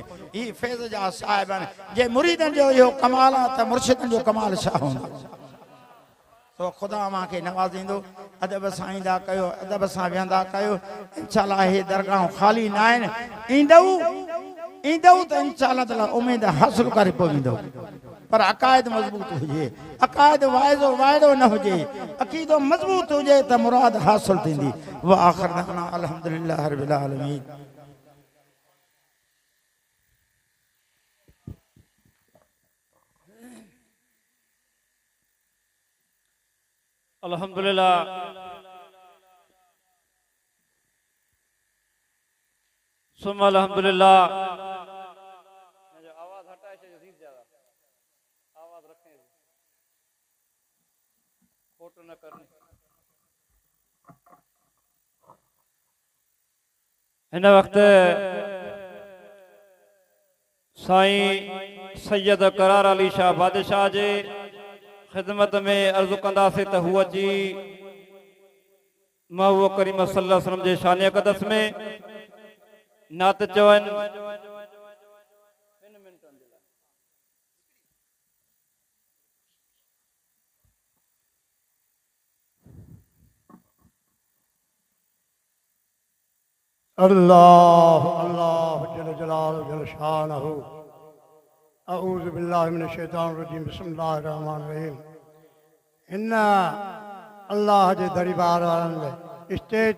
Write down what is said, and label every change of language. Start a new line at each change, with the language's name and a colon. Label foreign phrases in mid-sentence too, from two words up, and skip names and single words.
Sindhi: ही फैज़ जा साहिब आहिनि जे मुरीदनि जो इहो कमाल आहे त मुर्शिदनि जो कमाल छा हूंदो तो खुदा मूंखे नवाज़ींदो अदब सां ईंदा कयो अदब सां विहंदा कयो
Arabic: إن شاء الله
Sindhi: हे दरगाहूं ख़ाली न आहिनि ईंदव त
Arabic: إن شاء الله تعالى
Sindhi: उमेद हासिल करे पवंदव पर अक़ाइद मज़बूत हुजे अक़ाइद वाइदो न हुजे अक़ीदो मज़बूत हुजे त मुराद हासिल थींदी
Arabic: و آخر دعوانا الحمد لله رب العالمين الحمد لله ثم الحمد لله
Sindhi: आवाज हटाए छॾियो ज्यादा आवाज रखें फोटो न करनी हिन वक़्तु साईं सैयद करार अली शाह बादशाह जे खिदमत में अर्ज़ु कंदासीं त हू अची महबूब करीम
Arabic: صلى الله عليه وسلم
Sindhi: जे शान अक़दस में नात चवनि
Arabic: الله الله جل جلاله جل شأنه أعوذ بالله من الشيطان الرجيم بسم الله الرحمن الرحيم
Sindhi: इन अल्लाह जे दरबार वारनि स्टेज